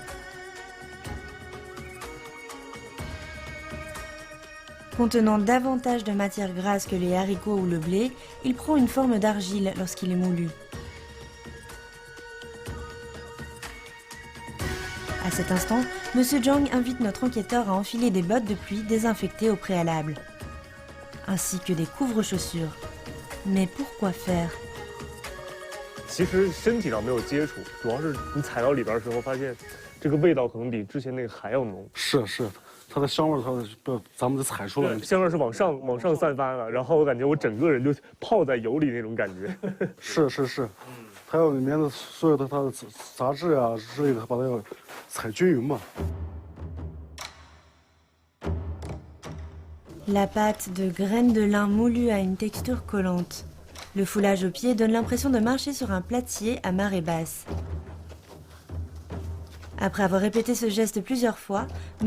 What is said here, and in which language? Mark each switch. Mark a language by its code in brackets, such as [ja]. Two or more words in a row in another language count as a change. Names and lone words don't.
[fr] Contenant davantage de matière grasse que les haricots ou le blé, il prend une forme d'argile lorsqu'il est moulu. À cet instant, M. Zhang invite notre enquêteur à enfiler des bottes de pluie désinfectées au préalable, ainsi que des couvre-chaussures. Mais pourquoi faire? [zh] 其实身体上没有接触，主要是你踩到里边的时候，发现这个味道可能比之前那个还要浓。是，它的香味咱们得踩出来。香味是往上散发的，然后我感觉我整个人就泡在油里那种感觉。是。还有里面的所有的它的杂质啊之类的，把它要踩均匀嘛。 [fr] La pâte de graines de lin moulues a une texture collante. Le foulage au pied donne l'impression de marcher sur un platier à marée basse. Après avoir répété ce geste plusieurs fois, M.